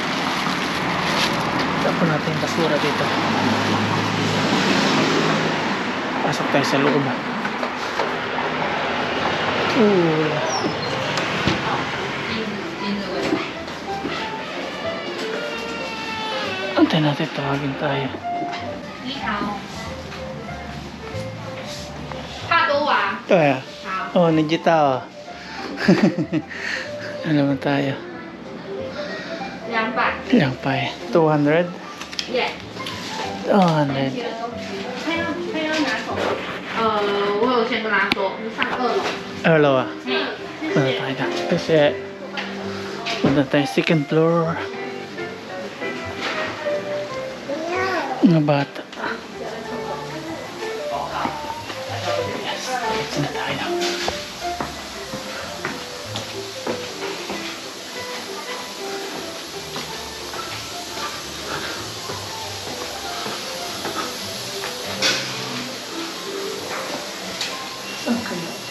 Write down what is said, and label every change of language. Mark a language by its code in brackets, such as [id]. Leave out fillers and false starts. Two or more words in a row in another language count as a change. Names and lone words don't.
[tl] Tapon natin yung basura dito. Pasok tayo sa loob. Cool. Antayin natin, tawagin tayo. [zh] 你好，怕多啊？ [tl] Kaya? [zh] 好， [tl] Oh, nagita. Alam mo tayo. 200。 Ilang pa eh? 200? 耶。 200. [zh] 他要拿什么？我有先跟他说，你上2楼。 [tl] Hello ah. 嘿， Punta tayo na. Kasi punta tayo second floor. Mga bata. Yes. Ito na tayo. Saan kayo?